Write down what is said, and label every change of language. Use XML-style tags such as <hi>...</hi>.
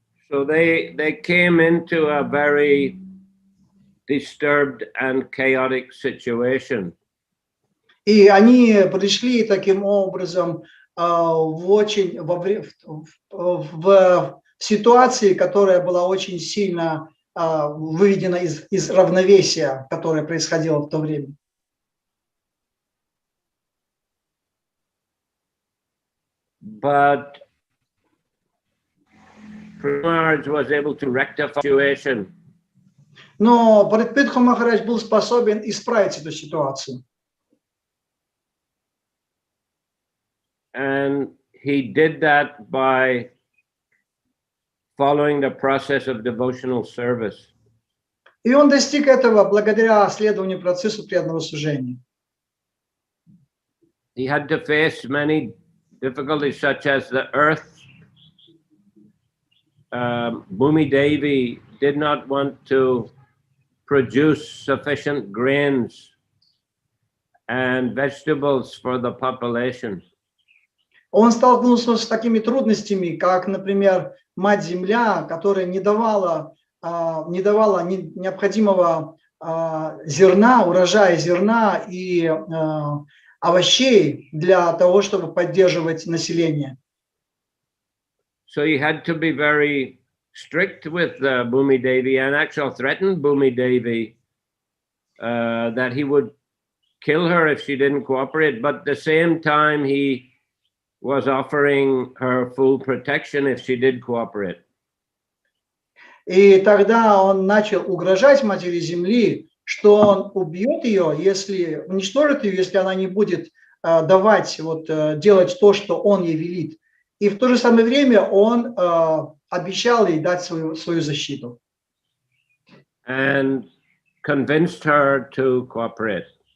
<en>So they came into a very disturbed and chaotic situation.</en> <ru>И они пришли таким образом в ситуации, которая была очень сильно выведена из равновесия, которое происходило в то время.</ru> <en>but Prabhu Maharaj was able to rectify the situation.</en> <ru>Но Притху Махарадж был способен исправить эту ситуацию.</ru> <en>And he did that by following the process of devotional service.</en> <ru>И он достиг этого благодаря следованию процессу преданного служения.</ru> <en>He had to face many difficulties, such as the earth. Bhumi Devi did not want to produce sufficient grains and vegetables for the population.</en> <ru>Он столкнулся с такими трудностями, как, например, Мать-Земля, которая не давала необходимого зерна, урожая зерна и овощей для того, чтобы поддерживать население.</ru> <en>So he had to be very strict with Bhumi Devi and actually threatened Bhumi Devi that he would kill her if she didn't cooperate. But at the same time, he was offering her full protection if she did cooperate.</en> <ru>И тогда он начал угрожать Матери Земли, что он убьет ее, если уничтожит ее, если она не будет делать то, что он ей велит. И в то же самое время он обещал ей дать свою защиту.</ru> <en>And convinced her to cooperate.</en>